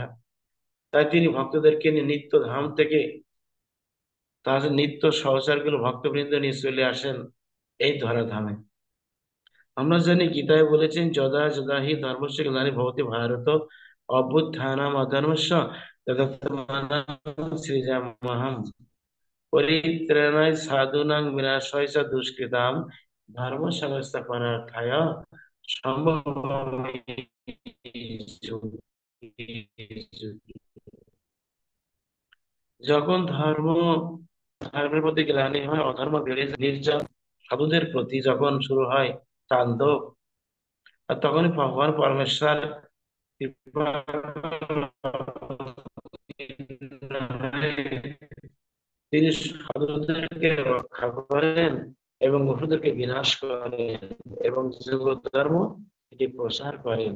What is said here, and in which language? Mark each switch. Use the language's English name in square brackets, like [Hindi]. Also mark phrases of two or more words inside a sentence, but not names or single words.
[Bangla] তাই তিনি ভক্তদেরকে নিয়ে নিত্য ধাম থেকে তার নিত্য সহচারগুলো ভক্তবৃন্দ নিয়ে চলে আসেন এই ধরাধামে। আমরা জানি গীতায় বলেছেন [Sanskrit] যদা যদা হি ধর্মস্য গ্লানি ভবতি ভারত অভ্যুত্থানাম অধর্মস্য তদাত্মানং সৃজাম্যহম পরিত্রাণায় সাধুনাং বিনাশায় চ দুষ্কৃতাম ধর্ম সংস্থাপনার্থায় সম্ভবামি যুগে যুগে। [Bangla] যখন ধর্মের প্রতি গ্লানি হয়, অধর্ম বেড়ে যায়, নির্যাতন সাধুদের প্রতি যখন শুরু হয় তাণ্ডব, আর তখনই ভগবান পরমেশ্বর কৃপা তিনি সাধুদেরকে রক্ষা করেন এবং অসুরদেরকে বিনাশ করেন এবং যোগ ধর্ম এটি প্রসার করেন।